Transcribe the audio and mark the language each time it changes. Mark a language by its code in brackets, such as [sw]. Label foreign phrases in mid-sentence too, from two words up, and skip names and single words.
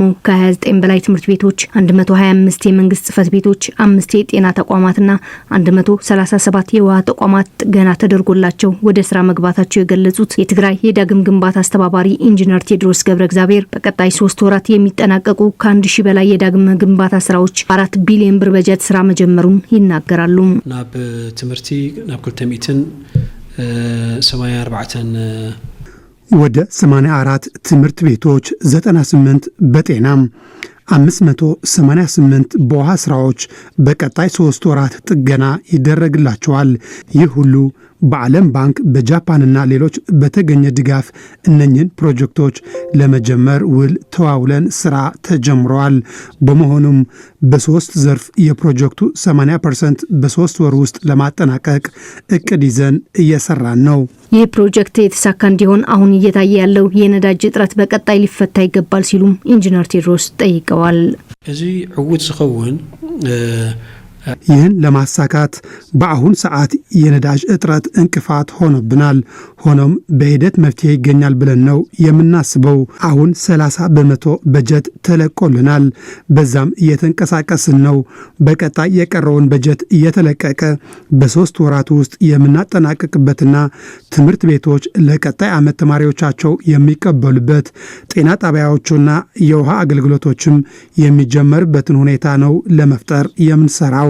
[am] ከ29 በላይ ትምህርት ቤቶች፣ 125 የመንግስት ጽሕፈት ቤቶች፣ 5 የጤና ተቋማትና 137 የውሃ ተቋማት ጥገና ተደርጎላቸው ወደ ስራ መግባታቸው የገለጹት የትግራይ የዳግም ግንባታ አስተባባሪ ኢንጂነር ቴዎድሮስ ገብረ እግዚአብሔር በቀጣይ 3 ወራት የሚጠናቀቁ ከ1000 በላይ የዳግም ግንባታ ስራዎች 4 ቢሊዮን ብር በጀት ስራ መጀመሩን ይናገራሉ። [ti] ናብ ትምህርቲ ናብ 84 [am] ወደ 84 ትምህርት ቤቶች 98 በጤናም 588 በውሃ ስራዎች በቀጣይ 3 ወራት ጥገና ይደረግላቸዋል። ይህ ሁሉ በዓለም ባንክ በጃፓንና ሌሎች በተገኘ ድጋፍ እነኝን ፕሮጀክቶች ለመጀመር ውል ተዋውለን ስራ ተጀምረዋል። በመሆኑም በ3 ዘርፍ የፕሮጀክቱ 80% በ3 ወር ውስጥ ለማጠናቀቅ እቅድ ይዘን እየሰራን ነው። ይህ ፕሮጀክት የተሳካ እንዲሆን አሁን እየታየ ያለው የነዳጅ እጥረት በቀጣይ ሊፈታ ይገባል ሲሉም ኢንጂነር ቴዎድሮስ ጠይቀዋል። [ti] እዚ ዕውት ዝኸውን [am] ይህን ለማሳካት በአሁን ሰዓት የነዳጅ እጥረት እንቅፋት ሆኖብናል። ሆኖም በሂደት መፍትሄ ይገኛል ብለን ነው የምናስበው። አሁን 30% በጀት ተለቆልናል። በዛም እየተንቀሳቀስን ነው። በቀጣይ የቀረውን በጀት እየተለቀቀ በ3 ወራት ውስጥ የምናጠናቀቅበትና ትምህርት ቤቶች ለቀጣይ ዓመት ተማሪዎቻቸው የሚቀበሉበት፣ ጤና ጣቢያዎቹና የውሃ አገልግሎቶችም የሚጀመርበትን ሁኔታ ነው ለመፍጠር የምንሰራው።